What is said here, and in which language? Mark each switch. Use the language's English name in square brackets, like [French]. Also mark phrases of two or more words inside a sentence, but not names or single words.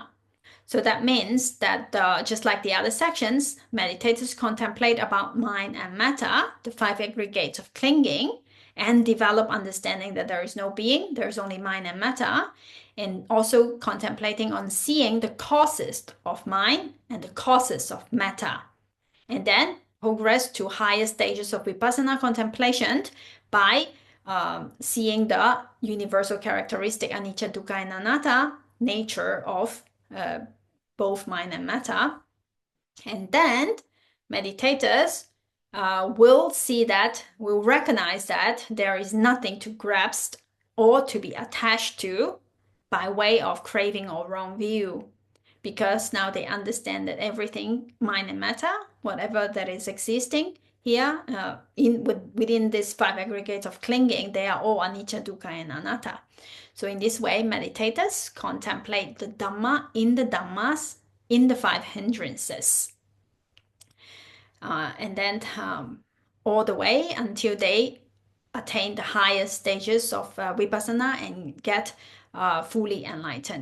[English] So that means that just like the other sections, meditators contemplate about mind and matter, the 5 aggregates of clinging, and develop understanding that there is no being, there is only mind and matter, and also contemplating on seeing the causes of mind and the causes of matter. And then progress to higher stages of vipassana contemplation by seeing the universal characteristic [Pali] anicca, dukkha, [English] and anatta nature of both mind and matter. And then meditators will recognize that there is nothing to grasp or to be attached to by way of craving or wrong view, because now they understand that everything, mind and matter, whatever that is existing here within these 5 aggregates of clinging, they are all [Pali] anicca, dukkha, [English] and anatta. So in this way, meditators contemplate the Dhamma in the Dhammas, in the 5 hindrances. And then all the way until they attain the highest stages of vipassana and get fully enlightened.